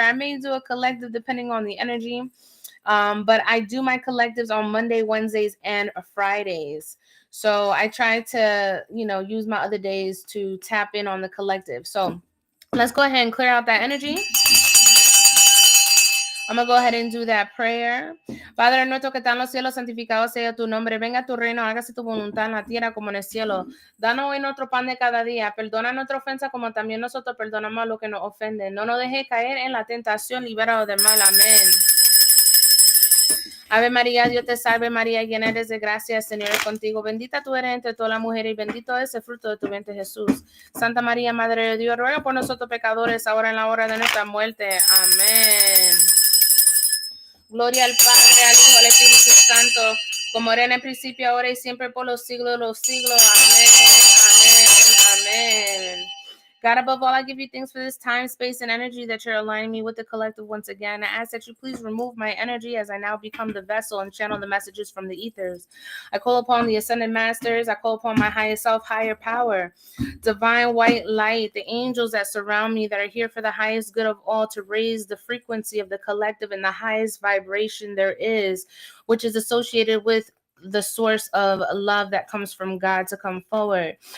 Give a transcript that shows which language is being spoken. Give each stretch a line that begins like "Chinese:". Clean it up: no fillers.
English: I may do a collective depending on the energy. But I do my collectives on Monday, Wednesdays, and Fridays. So I try to, use my other days to tap in on the collective. So let's go ahead and clear out that energy. I'm going to go ahead and do that prayer.
Spanish: Padre nuestro que está en los cielos, santificado sea tu nombre. Venga tu reino, hágase tu voluntad en la tierra como en el cielo. Danos hoy nuestro pan de cada día. Perdona nuestra ofensa como también nosotros perdonamos a los que nos ofenden. No nos dejes caer en la tentación, libéranos del mal. Amén. Ave María, Dios te salve María, llena eres de gracia, el Señor es contigo, bendita tú eres entre todas las mujeres y bendito es el fruto de tu vientre Jesús. Santa María, Madre de Dios, ruega por nosotros pecadores, ahora en la hora de nuestra muerte. Amén. Gloria al Padre, al Hijo, al Espíritu Santo, como era en el principio, ahora y siempre por los siglos de los siglos. Amén, amén, amén.
English: God, above all, I give you thanks for this time, space, and energy that you're aligning me with the collective once again. I ask that you please remove my energy as I now become the vessel and channel the messages from the ethers. I call upon the Ascended Masters. I call upon my highest self, higher power, divine white light, the angels that surround me that are here for the highest good of all to raise the frequency of the collective in the highest vibration there is, which is associated with the source of love that comes from God to come forward.